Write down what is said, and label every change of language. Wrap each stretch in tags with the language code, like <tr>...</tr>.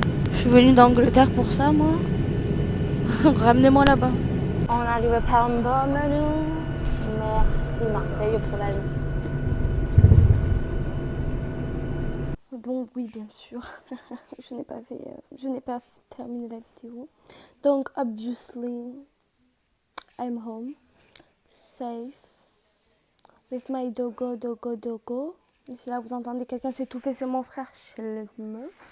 <fr>Je suis venue d'Angleterre pour ça moi. Ramenez-moi là-bas. On arrive par un bon menu. Merci Marseille Provence. Donc oui bien sûr, je n'ai pas terminé la vidéo. Donc</fr> <en>obviously, I'm home, safe, with my dogo.</en> <fr>Ici là vous entendez quelqu'un s'étouffer, c'est mon frère chez le meuf.</fr>